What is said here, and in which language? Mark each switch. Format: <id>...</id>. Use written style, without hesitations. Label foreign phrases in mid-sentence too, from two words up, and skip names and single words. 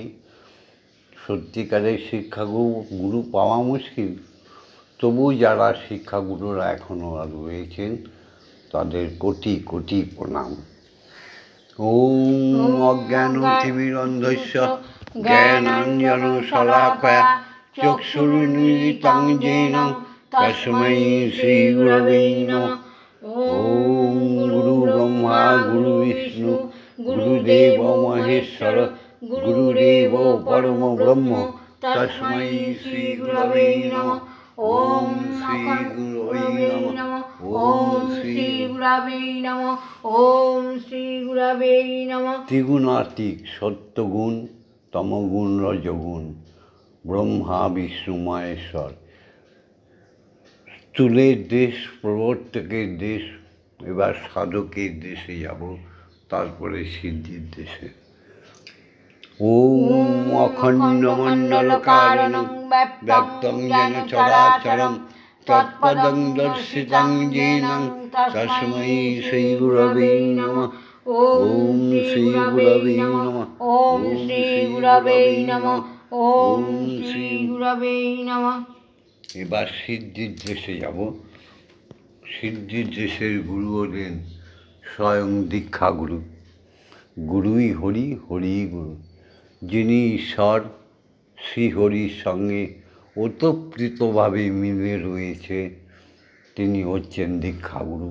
<bn>সত্যিকারের শিক্ষাগুরু পাওয়া মুশকিল, তবু যারা শিক্ষাগুরুরা এখনও রয়েছেন তাদের কোটি কোটি প্রণাম।</bn> <sa>ওম অজ্ঞানতিমিরন্ধস্য জ্ঞানাঞ্জন শলাকয়া চক্ষুরুন্মিলিতং येन তস্मै শ্রীগুরবে নমঃ। ওম গুরু ব্রহ্মা গুরু বিষ্ণু গুরুদেব মহেশ্বর গুরুদেব পরম ব্রহ্ম তস্मै শ্রীগুরবে নমঃ। ওম শ্রী গুরবে নমঃ ওম শ্রী গুরবে নমঃ ওম শ্রী গুরবে নমঃ।</sa> <bn>ত্রিগুণাতীত সত্যগুণ তমগুণ রজগুণ ব্রহ্মা বিষ্ণু মহেশ্বর। স্থূলের দেশ প্রবর্তকের দেশ, এবার সাধকের দেশে যাব, তারপরে সিদ্ধির দেশে।</bn> <sa>ওম অখণ্ডমণ্ডলকারণং ব্যক্তং যেন চরাচরং তৎপদং দর্শিতং येन তস্मै শ্রী গুরবে নমঃ। ওম শ্রী গুরবে নমঃ ওম শ্রী গুরবে নমঃ ওম শ্রী গুরবে নমঃ।</sa> <bn>এবার সিদ্ধির দেশে যাব। সিদ্ধির দেশের গুরু হলেন স্বয়ং দীক্ষাগুরু। গুরুই হরি, হরিই গুরু। যিনি ঈশ্বর শ্রীহরির সঙ্গে ওতপ্রোতভাবে মিলে রয়েছে, তিনি হচ্ছেন দীক্ষাগুরু।</bn>